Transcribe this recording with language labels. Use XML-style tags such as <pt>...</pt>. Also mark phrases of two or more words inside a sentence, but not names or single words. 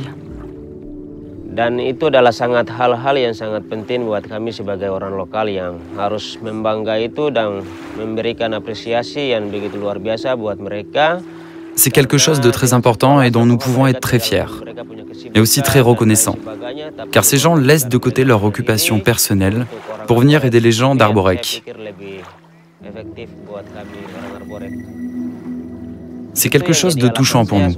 <id>Dan itu adalah hal-hal yang sangat penting buat kami sebagai orang lokal yang harus membangga itu dan memberikan apresiasi yang begitu luar biasa buat mereka.</id> <fr>C'est quelque chose de très important et dont nous pouvons être très fiers, mais aussi très reconnaissants, car ces gens laissent de côté leur occupation personnelle pour venir aider les gens d'Arborec. C'est quelque chose de touchant pour nous.</fr>